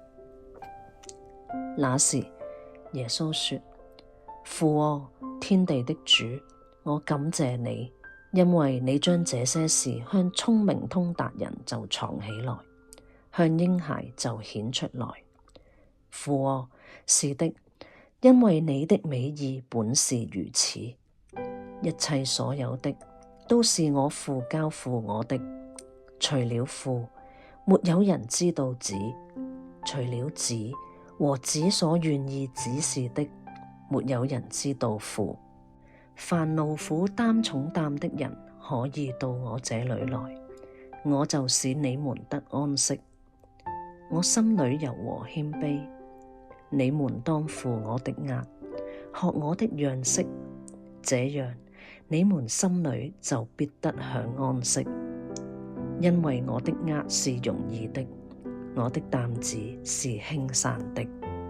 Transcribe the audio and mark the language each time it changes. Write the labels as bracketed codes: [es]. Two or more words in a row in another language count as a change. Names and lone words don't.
[zh] 那時耶穌說：父啊，天地的主，我感謝你，因為你將這些事向聰明通達人就藏起來，向嬰孩就顯出來。父啊，是的，因為你的美意本是如此。一切所有的都是我父交付我的，除了父，沒有人知道子；除了子和子所願意指示的，沒有人知道父。凡勞苦擔重擔的人，可以到我這裏來，我就使你們得安息。我心裏柔和謙卑，你們當負我的軛，學我的樣式，這樣你們心裏就必得享安息。因為我的軛是容易的， 我的擔子是輕省的。